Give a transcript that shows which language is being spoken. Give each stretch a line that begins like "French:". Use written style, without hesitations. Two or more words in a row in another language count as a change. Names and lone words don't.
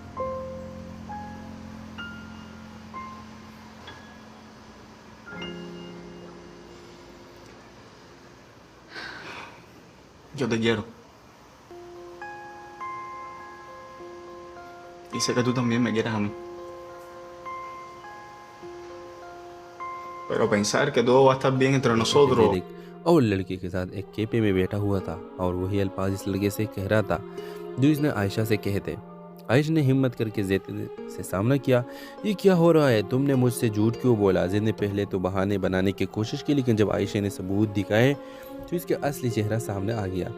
Spanish: Yo te quiero. Y sé que tú también me quieres a mí. Pero pensar que todo va a estar bien entre nosotros...
Hindi: और लड़के के साथ एक केपे में बैठा हुआ था और वही अल्फाज इस लड़के से कह रहा था जो इसने आयशा से कहे थे। आयशा ने हिम्मत करके ज़ैद से सामना किया। ये क्या हो रहा है? तुमने मुझसे झूठ क्यों बोला? ज़ैद ने पहले तो बहाने बनाने की कोशिश की, लेकिन जब आयशा ने सबूत दिखाए तो इसका असली चेहरा सामने आ गया।